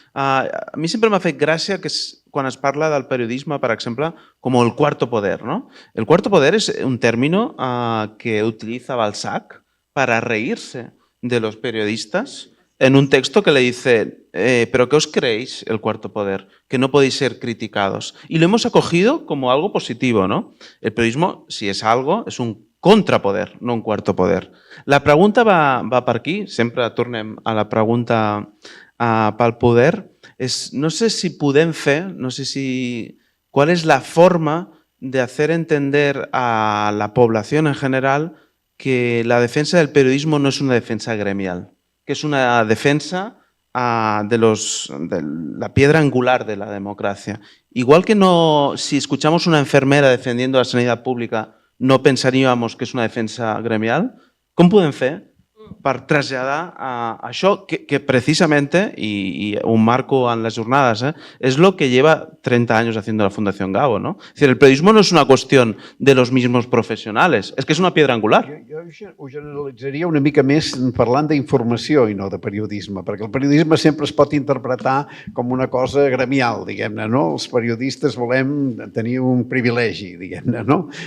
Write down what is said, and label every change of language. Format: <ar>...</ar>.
<ca>A mi sempre m'ha fet gràcia que quan es parla del periodisme, per exemple, com el cuarto poder.</ca> <es>¿No? El cuarto poder es un término que utiliza Balzac para reírse de los periodistas en un texto que le dice, ¿pero qué os creéis el cuarto poder? Que no podéis ser criticados. Y lo hemos acogido como algo positivo, ¿no? El periodismo, si és algo, és un contrapoder, no un cuarto poder.</es> <ca>La pregunta va per aquí, sempre tornem a la pregunta pel poder, no sé si podem fer,</ca> <es>¿cuál es la forma de hacer entender a la población en general que la defensa del periodismo no es una defensa gremial? Que es una defensa de la piedra angular de la democracia. Igual que si escuchamos una enfermera defendiendo la sanidad pública, no pensaríamos que</es> <ca>és una defensa gremial, com podem fer per traslladar això que</ca> <es>precisamente, y un marco en las jornadas, es lo que lleva 30 años haciendo la Fundación Gabo, ¿no? Es decir, el periodismo no es una cuestión de los mismos profesionales, es que es una piedra angular.</es> <ca>Jo ho generalitzaria una mica més parlant d'informació i no de periodisme, perquè el periodisme sempre es pot interpretar com una cosa gremial, diguem-ne, no? Els periodistes volem tenir un privilegi, diguem-ne, no?</ca>